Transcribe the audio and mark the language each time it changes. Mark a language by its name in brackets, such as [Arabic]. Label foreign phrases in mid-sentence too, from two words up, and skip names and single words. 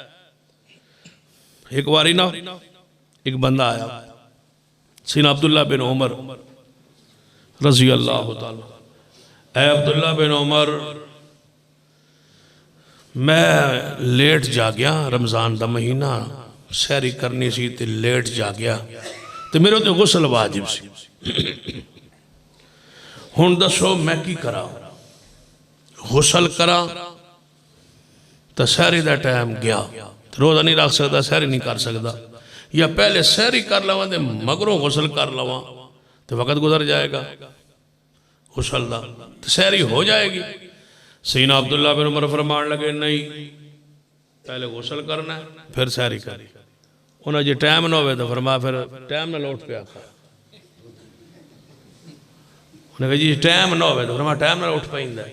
[Punjabi] ایک باری نا ایک بندہ آیا، سیدنا عبداللہ بن عمر رضی اللہ تعالیٰ، اے عبداللہ بن عمر میں لیٹ جا گیا، رمضان دا مہینہ سحری کرنی سی تے لیٹ جا گیا تے میرے تے غسل واجب سی، ہن دسو میں کی کرا، غسل کرا تو سحری دا ٹائم گیا، روزہ نہیں رکھ سکتا، سحری نہیں کر سکتا، یا پہلے سحری کر لواں تے مگروں غسل کر لواں تو وقت گزر جائے گا غسل دا تو سحری ہو جائے گی۔ سیدنا عبداللہ بن عمر فرمان لگے نہیں، پہلے غسل کرنا ہے پھر سحری کری، انہاں جی ٹائم نہ ہوئے تو فرمایا پھر ٹائم نہ لوٹ پہ آکھا، انہاں کہا جی ٹائم نہ ہوئے تو فرمایا ٹائم نہ لوٹ پہ اندہ ہے۔